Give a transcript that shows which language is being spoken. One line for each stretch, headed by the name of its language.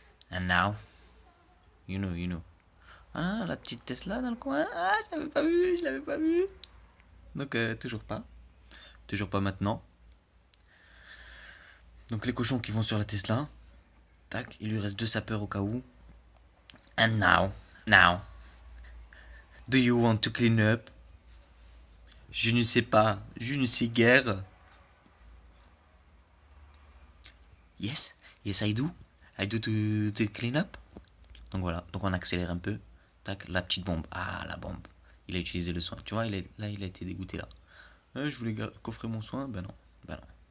English: And now, you know.
French: Ah, la petite Tesla dans le coin. Ah, je l'avais pas vu. Donc, toujours pas. Toujours pas maintenant. Donc, les cochons qui vont sur la Tesla. Tac, il lui reste 2 sapeurs au cas où.
English: And now, do you want to clean up?
French: Je ne sais pas, je ne sais guère.
English: Yes, yes I do. I do to clean up.
French: Donc voilà, donc on accélère un peu. Tac, la petite bombe. Ah, la bombe. Il a utilisé le soin. Tu vois, là, il a été dégoûté là. Je voulais coffrer mon soin. Ben non, ben non.